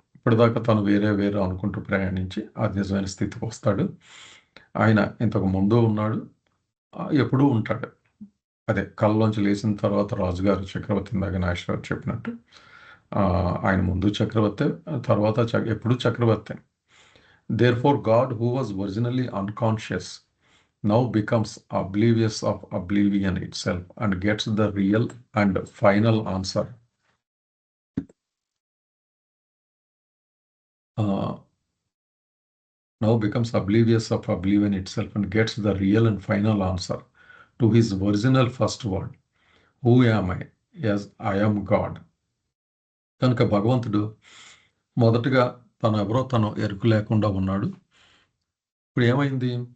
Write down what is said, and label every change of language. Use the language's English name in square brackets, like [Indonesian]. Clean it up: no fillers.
[Telugu] ఇప్పటిదాకా తను వేరే వేరే అనుకుంటూ ప్రయాణించి ఆ నిజమైన స్థితికి వస్తాడు. ఆయన ఇంతకు ముందు ఉన్నాడు, ఎప్పుడూ ఉంటాడు. అదే కళ్ళలోంచి లేచిన తర్వాత రాజుగారు చక్రవర్తి, ఇందాక నాగేశ్వరరావు చెప్పినట్టు ఆయన ముందు చక్రవర్తి, తర్వాత ఎప్పుడు చక్రవర్తి. [English] Therefore God who was originally unconscious now becomes oblivious of oblivion itself and gets the real and final answer. Now becomes oblivious of oblivion itself and gets the real and final answer to his original first word, who am I? Yes, I am God. [Telugu] కనుక భగవంతుడు మొదటగా తను ఎవరో తను ఎరుకు లేకుండా ఉన్నాడు. ఇప్పుడు ఏమైంది?